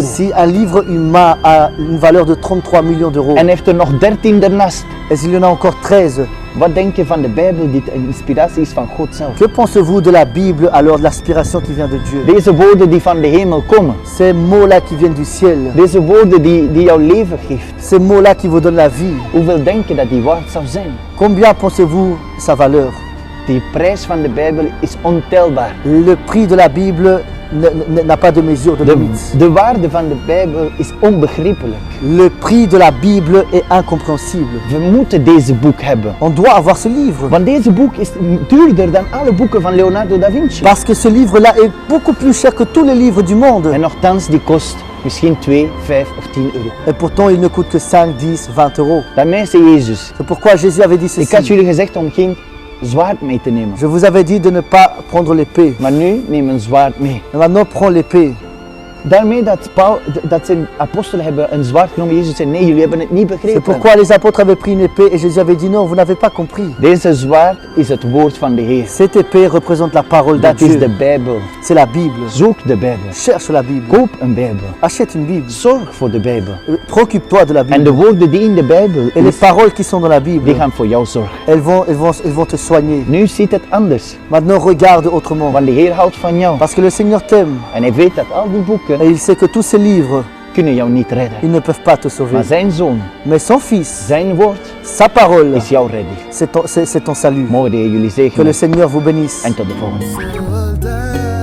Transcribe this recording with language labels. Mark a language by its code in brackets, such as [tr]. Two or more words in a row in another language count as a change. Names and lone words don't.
[fr] Si un livre humain a une valeur de 33 millions d'euros [nl] en heeft er nog 13 daarnaast, [fr] et s'il y en a encore 13, [nl] wat denk je van de Bijbel die een inspiratie is van God zelf? [fr] que pensez-vous de la Bible alors de l'aspiration qui vient de Dieu? [nl] Deze woorden die van de hemel komen, [fr] Ces mots-là qui viennent du ciel, [nl] deze woorden die jouw leven geeft, [fr] ces mots-là qui vous donnent la vie, [nl] hoeveel denk je dat die waard zou zijn? [fr] combien pensez-vous sa valeur? [nl] Die prijs van de Bijbel is ontelbaar. [fr] Le prix de la Bible n'a pas de mesure, de limite. [nl] De waarde van de Bijbel is onbegrijpelijk. [fr] Le prix de la Bible est incompréhensible. [nl] We moeten deze boek hebben. [fr] On doit avoir ce livre. [nl] Want deze boek is duurder dan alle boeken van Leonardo da Vinci. [fr] Parce que ce livre-là est beaucoup plus cher que tous les livres du monde. [nl] En nochtans, die kost misschien 2, 5 of 10 euro. [fr] Et pourtant, il ne coûte que 5, 10, 20 euros. [nl] Daarmee zei Jezus, [fr] C'est pourquoi Jésus avait dit [nl] ik had [fr] ceci. [nl] jullie gezegd om geen zwaard mee te nemen. [fr] Je vous avais dit de ne pas prendre l'épée. [nl] Maar nu neem een zwaard mee. [fr] Et maintenant, prends l'épée. [nl] Daarmee dat zijn apostelen hebben een zwaard genomen. Jezus zei, nee, jullie hebben het niet [fr] C'est [nl] begrepen. [fr] pourquoi les apôtres avaient pris une épée et Jésus avait dit non, vous n'avez pas compris. [nl] Deze zwaard is het woord van de Heer. [fr] Cette épée représente la parole de [nl] Dat is de [fr] Dieu. [nl] Bijbel. [fr] C'est la Bible. [nl] Zoek de Bijbel. [fr] Cherche la Bible. [nl] Koop een Bijbel. [fr] Achète une Bible. [nl] Zorg voor de Bijbel. [fr] Préoccupe-toi de la [nl] En de [fr] Bible. [nl] woorden die in de Bijbel [fr] Et les [nl] is, [fr] paroles qui sont dans la [nl] die [fr] Bible, [nl] gaan voor jou zorgen. [fr] elles vont te soigner. [nl] Nu ziet het anders. [fr] Maintenant, regarde autrement. [nl] Want de Heer houdt van jou. [fr] Parce que le Seigneur t'aime. [nl] En hij weet dat al die boeken [fr] Et il sait que tous ces livres, [nl] kunnen jou niet redden. [fr] ils ne peuvent pas te sauver. [nl] Maar zijn zoon, [fr] Mais son Fils, [nl] zijn woord, [fr] sa parole, [nl] is jouw redding. [fr] c'est ton salut. [nl] Mogen de Heer jullie [fr] Que le [nl] zegenen. [fr] Seigneur vous bénisse. [nl] En tot de volgende.